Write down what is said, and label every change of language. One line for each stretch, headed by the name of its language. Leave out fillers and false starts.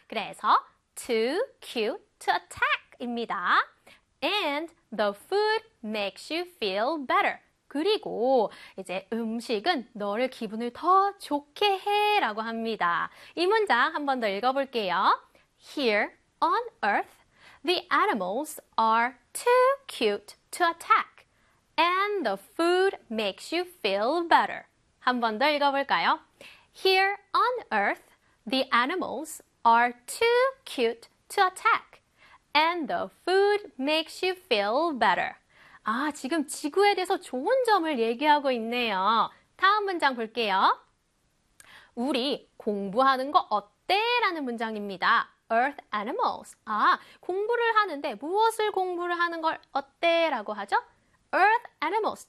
Korean: 그래서
English: too cute to attack
Korean: 입니다.
English: And the food makes you feel better.
Korean: 그리고 이제 음식은 너를 기분을 더 좋게 해라고 합니다. 이 문장 한 번 더 읽어볼게요.
English: Here on Earth, the animals are too cute to attack, and the food makes you feel better.
Korean: 한 번 더 읽어볼까요?
English: Here on Earth, the animals are too cute to attack, and the food makes you feel better.
Korean: 아, 지금 지구에 대해서 좋은 점을 얘기하고 있네요. 다음 문장 볼게요. 우리 공부하는 거 어때? 라는 문장입니다.
English: Earth animals.
Korean: 아, 공부를 하는데 무엇을 공부를 하는 걸 어때? 라고 하죠?
English: Earth animals.